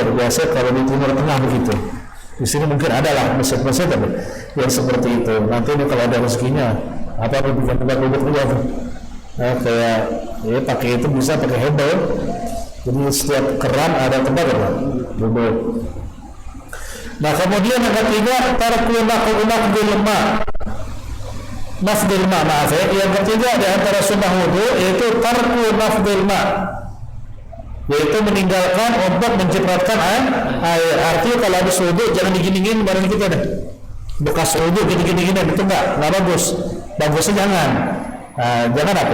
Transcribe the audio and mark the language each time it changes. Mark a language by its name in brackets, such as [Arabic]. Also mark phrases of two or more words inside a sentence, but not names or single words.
[Indonesian] Biasa kalau di Timur Tengah begitu. Di sini mungkin ada lah masjid-masjid apa yang seperti itu. Nanti ini kalau ada rezekinya, apa bukan tempat duduk aja tuh. Nah, kayak ya pakai itu bisa pakai hebel. Jadi setiap keran ada tempat apa? Duduk. Nah kemudian yang ketiga [Arabic] ترك نقض الماء. نفض الماء, [Indonesian] maaf ya. Yang ketiga di antara sunnah wudu yaitu [Arabic] ترك نفض الماء, [Indonesian] yaitu meninggalkan untuk mencipratkan air. Artinya kalau habis wudu jangan digini-gini barang kita deh. Bekas wudu gini-gini itu enggak bagus. Bagusnya jangan. Jangan apa?